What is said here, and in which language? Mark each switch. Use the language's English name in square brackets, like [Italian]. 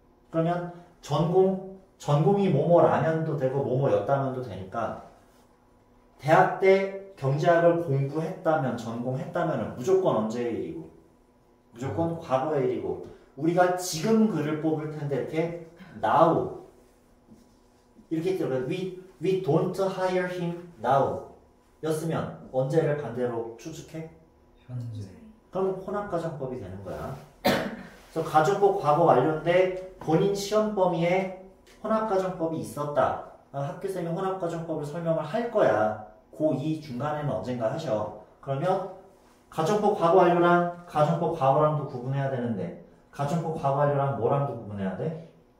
[Korean] 그러면 전공이 뭐뭐라면도 되고 뭐뭐였다면도 되니까 대학 때 경제학을 공부했다면 전공했다면 무조건 언제의 일이고 무조건 과거의 일이고 우리가 지금 그를 뽑을 텐데 이렇게 now 이렇게 들어가요. [English] We don't hire him now [Korean] 였으면 언제를 반대로 추측해? 현재. 그럼 혼합가정법이 되는 거야. 그래서 가정법 과거 완료인데 본인 시험 범위에 혼합가정법이 있었다. 학교쌤이 혼합가정법을 설명을 할 거야. 고2 중간에는 언젠가 하셔. 그러면 가정법 과거 완료랑 가정법 과거랑도 구분해야 되는데 가정법 과거 완료랑 뭐랑도 구분해야 돼?